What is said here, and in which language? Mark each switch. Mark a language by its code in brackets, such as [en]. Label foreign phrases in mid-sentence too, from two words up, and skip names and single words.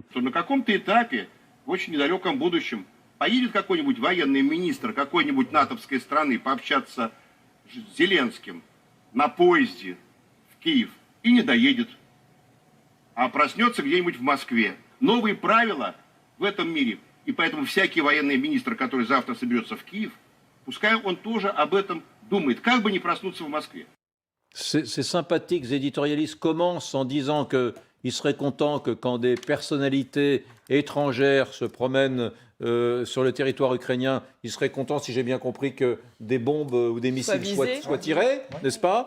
[ru] На каком-то этапе, в очень недалеком будущем, поедет какой-нибудь военный министр какой-нибудь натовской страны пообщаться с Зеленским на поезде в Киев и не доедет. А проснется где-нибудь в Москве. Новые правила в этом мире. И поэтому всякий военный министр, который завтра соберется в Киев, пускай он тоже об этом думает. Как бы не проснуться в Москве. [fr] Ces sympathiques éditorialistes commencent en disant qu'ils seraient contents que quand des personnalités étrangères se promènent sur le territoire ukrainien, ils seraient contents, si j'ai bien compris, que des bombes ou des missiles soient tirés, n'est-ce pas ?